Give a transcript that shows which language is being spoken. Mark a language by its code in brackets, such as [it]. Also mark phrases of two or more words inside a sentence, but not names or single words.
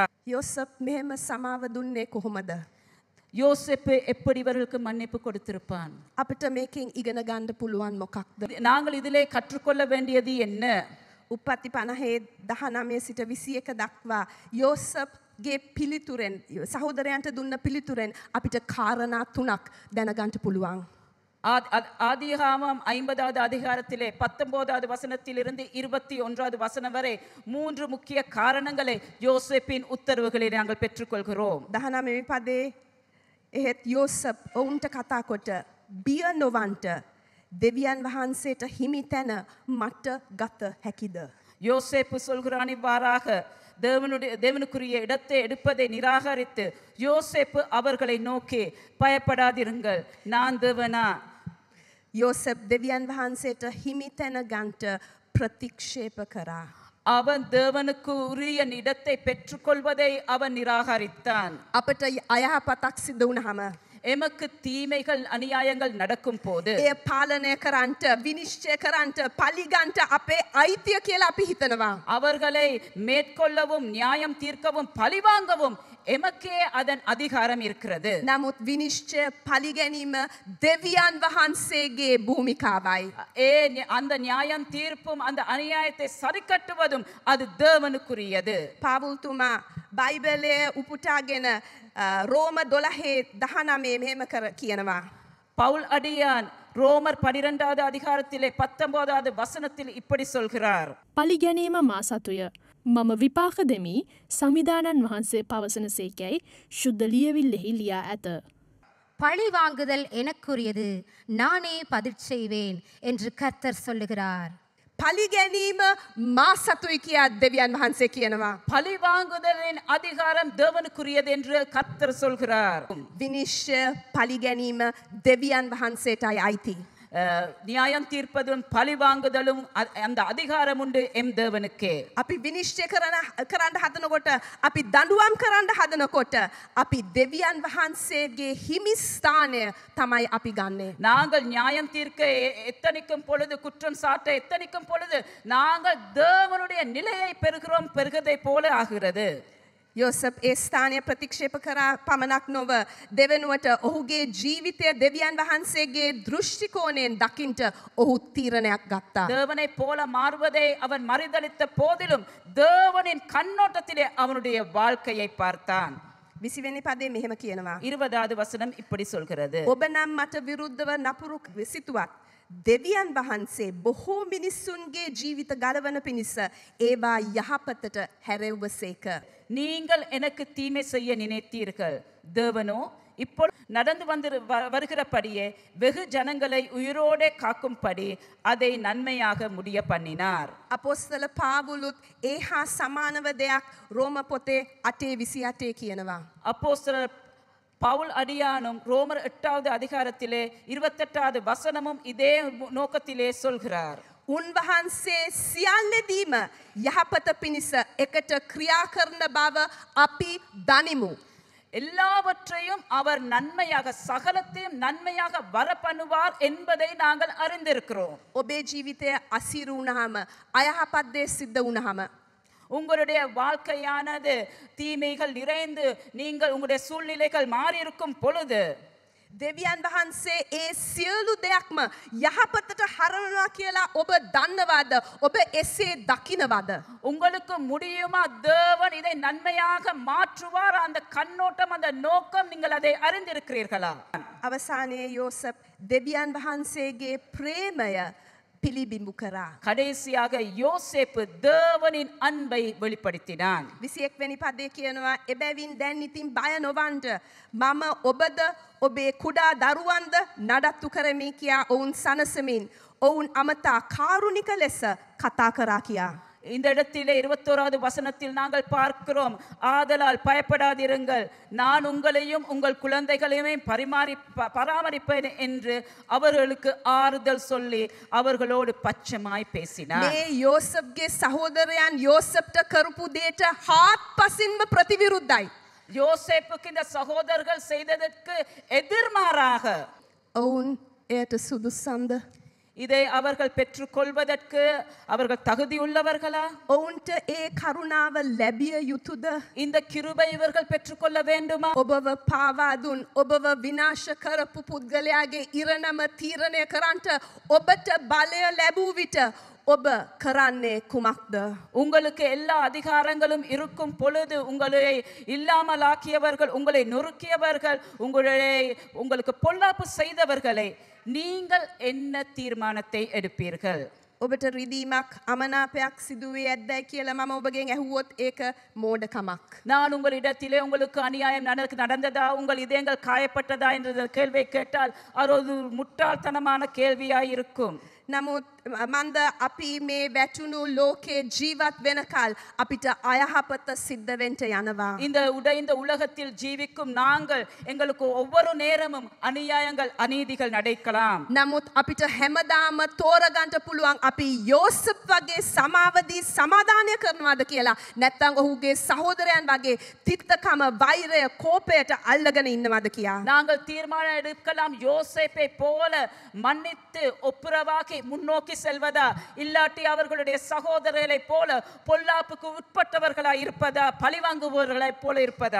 [si] යෝසප් මෙහෙම සමාව දුන්නේ කොහොමද? [ta] யோசேப்பு எப்படி இவர்களுக்கு மன்னிப்பு கொடுத்திருப்பான்? [si] අපිට මේකෙන් ඉගෙන ගන්න පුළුවන් මොකක්ද? [ta] நாங்கள் இதிலே கற்றுக்கொள்ள வேண்டியது என்ன? [si] උපත්ති 50:19 සිට 21 දක්වා යෝසප්ගේ පිළිතුරෙන් සහෝදරයන්ට දුන්න පිළිතුරෙන් අපිට කාරණා 3ක් දැනගන්න පුළුවන්. [ta] ஆதியாகமம் 50வது அதிகாரத்திலே 19வது வசனத்திலிருந்து 21வது வசனம் வரை 3 முக்கிய காரணங்களை யோசேப்பின் உத்தரவுகளை நாங்கள் பெற்றுக்கொள்கிறோம். [si] 19 පදේ එහෙත් යෝසප් ඔවුන්ට කතා කොට බිය නොවන්ට දෙවියන් වහන්සේට හිමි තැන මට ගත හැකිද? [ta] யோசேப்பு சொல்கிறான் இவ்வாறாக, தேவனுக்குரிய இடத்தை எடுப்பதை நிராகரித்து யோசேப்பு அவர்களை நோக்கி, பயப்படாதிருங்கள், நான் தேவனா. [si] යෝසප් දෙවියන් වහන්සේට හිමි තැන ගන්ට ප්‍රතික්ෂේප කරා. [ta] அவன் தேவனுக்கு உரிய இடத்தை பெற்றுக்கொள்வதை அவன் நிராகரித்தான். [si] අපට අයහපතක් සිද්ධ වුණාම [ta] எமக்கு தீமைகள் அநியாயங்கள் நடக்கும் போது [si] එය පාලනය කරන්නට විනිශ්චය කරන්නට පලිගන්ට අපේ අයිතිය කියලා අපි හිතනවා. [ta] அவர்களை மேற்கொள்ளவும் நியாயம் தீர்க்கவும் பழிவாங்கவும் எமக்கே அதன் அதிகாரம் இருக்கிறது. [si] නමුත් විනිශ්චය පලිගැනීම දෙවියන් වහන්සේගේ භූමිකාවයි. [ta] அந்த நியாயம் தீர்ப்பும் அந்த அநியாயத்தை சரிக்கட்டுவதும் அது தேவனுக்குரியது. [si] පාවුල්තුමා බයිබලය උපුටාගෙන රෝම 12:19 මෙහෙම කියනවා. [ta] பவுல் அடியான் ரோமர் 12வது அதிகாரத்திலே 19வது வசனத்தில் இப்படி சொல்கிறார். [si] පලිගැනීම මා සතුය. මම විපාක දෙමි සමිදානන් වහන්සේ පවසන සේකැයි ශුද්ධ ලියවිල්ලෙහි ලියා ඇත. [ta] பழி வாங்குதல் எனக்குரியது, நானே பதில் செய்வேன் என்று கர்த்தர் சொல்லுகிறார். [si] පලිගැනීම මා සතුයි කියා දෙවියන් වහන්සේ කියනවා. [ta] பழிவாங்குதலின் அதிகாரம் தேவனுக்குரியது என்று கர்த்தர் சொல்கிறார். [si] විනිශ්චය පලිගැනීම දෙවියන් වහන්සේටයි අයිති. [ta] நியாயம் தீர்ப்பதும் பழிவாங்குதலும் அந்த அதிகாரம் உண்டு எம் தேவனுக்கே. [si] අපි විනිශ්චය කරන්න හදනකොට, අපි දඬුවම් කරන්න හදනකොට අපි දෙවියන් වහන්සේගේ හිමි ස්ථානය තමයි අපි ගන්නෙ. [ta] நாங்கள் நியாயம் தீர்க்க எத்தனிக்கும் பொழுது, குற்றம் சாட்ட எத்தனிக்கும் பொழுது நாங்கள் தேவனுடைய நிலையை பெறுகிறதை போல ஆகிறது. [si] යෝසප් ඒ ස්ථානය ප්‍රතික්ෂේප කරා පමණක් නොව දෙවෙනුවට ඔහුගේ ජීවිතය දෙවියන් වහන්සේගේ දෘෂ්ටි කෝණයෙන් දකින්ට ඔහු තීරණයක් ගත්තා. [ta] தேவனை போல மாறுவதை அவன் மறுதலித்த போதிலும் தேவனின் கண்ணோட்டத்திலே அவனுடைய வாழ்க்கையை பார்த்தான். [si] 20 වෙනි පදේ මෙහෙම කියනවා. [ta] 20வது வசனம் இப்படி சொல்கிறது. [si] ඔබ නම් මට විරුද්ධව නපුරු සිතුවත් දෙවියන් වහන්සේ බොහෝ මිනිසුන්ගේ ජීවිත ගලවන පිණිස ඒවා යහපතට හැරෙව්වසේක. [ta] நீங்கள் எனக்கு தீமை செய்ய நினைத்தீர்கள், தேவனோ இப்போ நடந்து வருகிறபடியே வெகு ஜனங்களை உயிரோடே காக்கும்படி அதை நன்மையாக முடிய பண்ணினார். [si] අපොස්තල පාවුලුත් ඒ හා සමානව දෙයක් රෝම පොතේ 8:28 කියනවා. [ta] அப்போஸ்தலர் பவுல் அடியானும் ரோமர் 8வது அதிகாரத்திலே 28வது வசனமும் இதே நோக்கத்திலே சொல்கிறார். [si] උන්වහන්සේ සියල්ලදීම යහපත පිණිස එකට ක්‍රියා කරන බව අපි දනිමු. [ta] எல்லாவற்றையும் அவர் நன்மையாக சகலத்தையும் நன்மையாக வர பண்ணுவார் என்பதை நாங்கள் அறிந்திருக்கிறோம். [si] ඔබේ ජීවිතය අසීරු වුණාම අයහපත් දේ සිද්ධ වුණාම [ta] உங்களுடைய வாழ்க்கையானது தீமைகள் நிறைந்து நீங்கள் உங்களுடைய சூழ்நிலைகள் மாறி இருக்கும் பொழுது [si] දෙවියන් වහන්සේ ඒ සියලු දෙයක්ම යහපතට හරවනවා කියලා ඔබ දන්නවද? ඔබ එසේ දකින්නවද? [ta] உங்களுக்கு முடியுமா? தேவன் இதை நன்மையாக மாற்றுவார். அந்த கண்ணோட்டம், அந்த நோக்கம் நீங்கள் அதை அறிந்திருக்கிறீர்களா? [si] අවසානයේ යෝසප් දෙවියන් වහන්සේගේ ප්‍රේමය පිළිබිඹු කරා. [ta] கடைசியாக யோசேப்பு தேவனின் அன்பை வெளிப்படுத்தினான். [si] 21 වෙනි පදේ කියනවා එබැවින් දැන් ඉතින් බය නොවන්න මම ඔබද ඔබේ කුඩා දරුවන්ද නඩත්තු කරමි කියා ඔවුන් සනසමින් ඔවුන් අමතා කාරුණික ලෙස කතා කරා කියා. [ta] இந்த இடத்திலே 21வது வசனத்தில் நாங்கள் பார்க்கிறோம், ஆதலால் பயப்படாதிருங்கள், நான் உங்களையும் உங்கள் குழந்தைகளையும் பராமரிப்பேன் என்று அவர்களுக்கு ஆறுதல் சொல்லி அவர்களோடு பச்சமாய் பேசினார். [si] මේ යෝසප්ගේ සහෝදරයන් යෝසප්ට කරපු දෙයට හාත්පසින්ම ප්‍රතිවිරුද්ධයි. [ta] யோசேப்புக்கு இந்த சகோதரர்கள் செய்ததற்கு எதிர்மாறாக [si] ඔවුන් එයට සුදුසුසන්ද? [ta] இதை அவர்கள் பெற்றுக்கொள்வதற்கு அவர்கள் தகுதியுள்ளவர்களா? [si] ඔවුන්ට ඒ කරුණාව ලැබිය යුතුද? [ta] இந்த கிருபை இவர்கள் பெற்றுக்கொள்ள வேண்டுமா? [si] ඔබව පාවා දුන් ඔබව විනාශ කරපු පුද්ගලයාගේ ඉරණම තීරණය කරන්නට ඔබට බලය ලැබූ විට ඔබ කරන්නේ කුමක්ද? [ta] உங்களுக்கு எல்லா அதிகாரங்களும் இருக்கும் பொழுது உங்களை இல்லாமலாக்கியவர்கள், உங்களை நொறுக்கியவர்கள், உங்களுக்கு பொல்லாப்பு செய்தவர்களை நீங்கள் என்ன தீர்மானத்தை எடுப்பீர்கள்? [si] ඔබට රිදීමක් අමනාපයක් සිදුවේ ඇද්දයි කියලා මම ඔබගෙන් ඇහුවොත් ඒක මෝඩකමක්. [ta] நான் உங்களிடத்திலே உங்களுக்கு அநியாயம் நடந்ததா, உங்கள் இதயங்கள் காயப்பட்டதா என்ற கேள்வியை கேட்டால் அது ஒரு முட்டாள்தனமான கேள்வியாய் இருக்கும். [si] නමුත් මන්ද අපි මේ වැටුණු ලෝකේ ජීවත් වෙනකල් අපිට අයහපත සිද්ධ වෙන්න යනවා. [ta] இந்த உடைந்த உலகத்தில் ஜீவிக்கும் நாங்கள் எங்களுக்கு ஒவ்வொரு நேரமும் அநியாயங்கள் அநீதிகள் நடக்கலாம். [si] නමුත් අපිට හැමදාම තෝරගන්න පුළුවන් අපි යෝසප් වගේ සමාවදී සමාදානය කරනවාද කියලා. නැත්නම් ඔහුගේ සහෝදරයන් වගේ තිත්තකම වෛරය කෝපයට අල්ලගෙන ඉන්නවාද කියලා. [ta] நாங்கள் தீர்மானம் எடுக்கலாம், யோசேப்பை போல மன்னித்து ஒப்புரவாக்கி முன்னோக்கி செல்வதா, இல்லாட்டி அவர்களுடைய சகோதரர்களை போல பொல்லாப்புக்கு உட்பட்டவர்களா இருப்பதா, பழிவாங்குபவர்களை போல இருப்பதா?